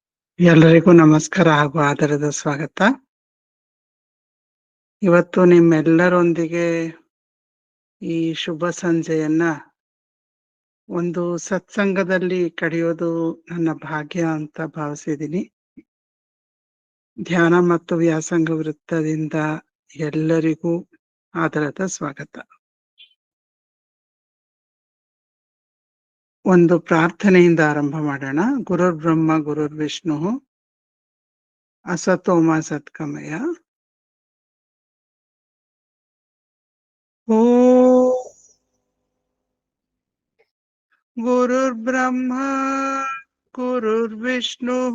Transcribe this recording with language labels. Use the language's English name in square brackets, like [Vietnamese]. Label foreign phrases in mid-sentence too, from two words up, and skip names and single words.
[Kannada] ಎಲ್ಲರಿಗೂ ನಮಸ್ಕಾರ ಹಾಗೂ ಆದರದ ಸ್ವಾಗತ. ಇವತ್ತು ನಿಮ್ಮೆಲ್ಲರೊಂದಿಗೆ ಈ ಶುಭ ಸಂಜೆಯನ್ನ ಒಂದು ಸತ್ಸಂಗದಲ್ಲಿ ಕಳೆಯೋದು ನನ್ನ ಭಾಗ್ಯ ಅಂತ ಭಾವಿಸಿದ್ದೀನಿ. ಧ್ಯಾನ ಮತ್ತು ವ್ಯಾಸಂಗ ವೃತ್ತದಿಂದ ಎಲ್ಲರಿಗೂ ಆದರದ ಸ್ವಾಗತ. ಒಂದು ಪ್ರಾರ್ಥನೆಯಿಂದ ಆರಂಭ ಮಾಡೋಣ. [Sanskrit] ಗುರುರ್ ಬ್ರಹ್ಮ ಗುರುರ್ ವಿಷ್ಣು ಅಸತೋಮ ಸತ್ಕಮಯ. ಗುರುರ್ ಬ್ರಹ್ಮ ಗುರುರ್ ವಿಷ್ಣು